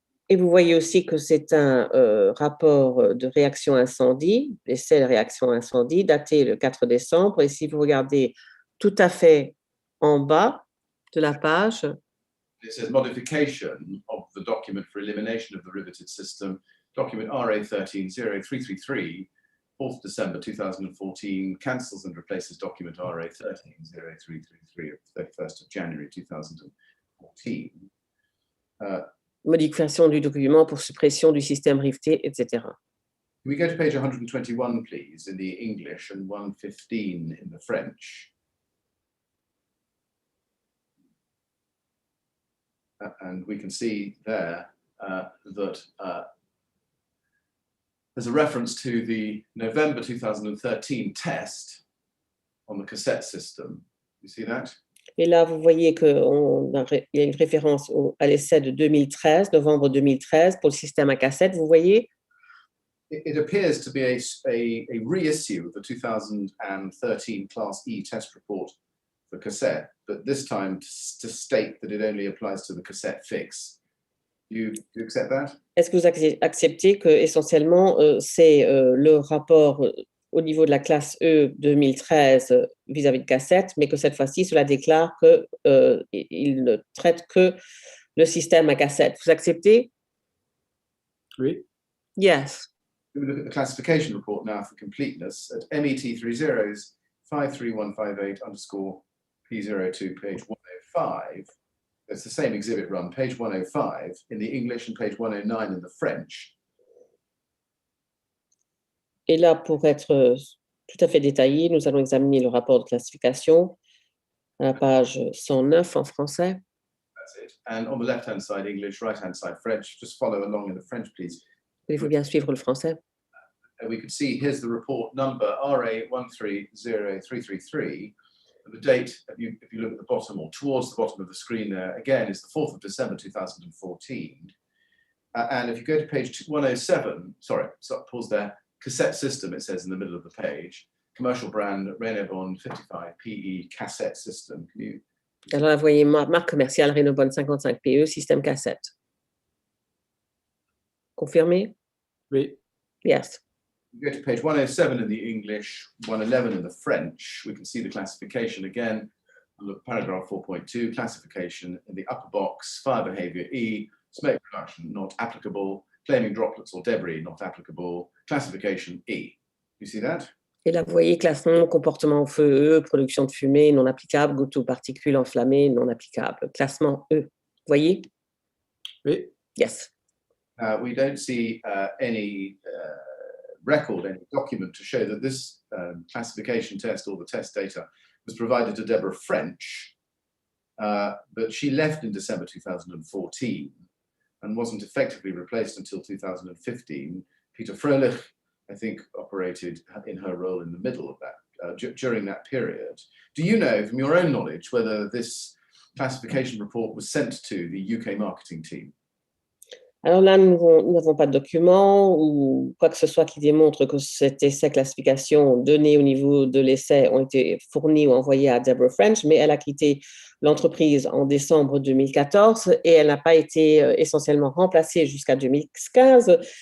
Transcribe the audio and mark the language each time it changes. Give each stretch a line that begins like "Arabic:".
French: Et vous voyez aussi que c'est un rapport de réaction incendie, essai de réaction incendie, daté le 4 décembre. Et si vous regardez tout à fait en bas de la page,
English: it says modification of the document for elimination of the riveted system, document RA13033, 4th December 2014, cancels and replaces document RA13033 of 31st of January 2014.
French: modification du document pour suppression du système rifté, etc.
English: Can we go to page 121, please, in the English and 115 in the French? And we can see there that there's a reference to the November 2013 test on the cassette system. You see that?
French: Et là, vous voyez qu'il y a une référence à l'essai de 2013, novembre 2013, pour le système à cassette, vous voyez?
English: It appears to be a reissue of the 2013 Class E test report for cassette, but this time to state that it only applies to the cassette fix. Do you accept that?
French: Est-ce que vous acceptez que essentiellement c'est le rapport au niveau de la classe E 2013 vis-à-vis de cassette, mais que cette fois-ci, cela déclare qu'il ne traite que le système à cassette. Vous acceptez? Oui,
English: Yes. We look at the classification report now for completeness at MET30s 53158 underscore P02, page 105. It's the same exhibit run, page 105 in the English and page 109 in the French.
French: Et là, pour être tout à fait détaillé, nous allons examiner le rapport de classification à la page 109 en français.
English: That's it. And on the left-hand side, English, right-hand side, French. Just follow along in the French, please.
French: Voulez-vous bien suivre le français?
English: And we can see here's the report number RA130333. And the date, if you look at the bottom or towards the bottom of the screen there, again, is the 4th of December 2014. And if you go to page 107, sorry, pause there, cassette system, it says in the middle of the page, commercial brand Renebon 55 PE cassette system. Can you?
French: Alors là, vous voyez marque commerciale Renebon 55 PE, système cassette. Confirmé? oui,
English: Yes. You go to page 107 in the English, 111 in the French. We can see the classification again. Look, paragraph 4.2, classification in the upper box, fire behavior E, smoke production not applicable, claiming droplets or debris not applicable, classification E. You see that?
French: Et là, vous voyez classement, comportement au feu E, production de fumée non applicable, gouttes ou particules enflammées non applicable. Classement E. Vous voyez? oui.
English: Yes. We don't see any record, any document to show that this classification test or the test data was provided to Deborah French, but she left in December 2014 and wasn't effectively replaced until 2015. Peter Froelich, I think, operated in her role in the middle of that, during that period. Do you know, from your own knowledge, whether this classification report was sent to the UK marketing team?
French: Alors là, nous n'avons pas de document ou quoi que ce soit qui démontre que cet essai classification donné au niveau de l'essai ont été fournis ou envoyés à Deborah French, mais elle a quitté l'entreprise en décembre 2014 et elle n'a pas été essentiellement remplacée jusqu'à 2015.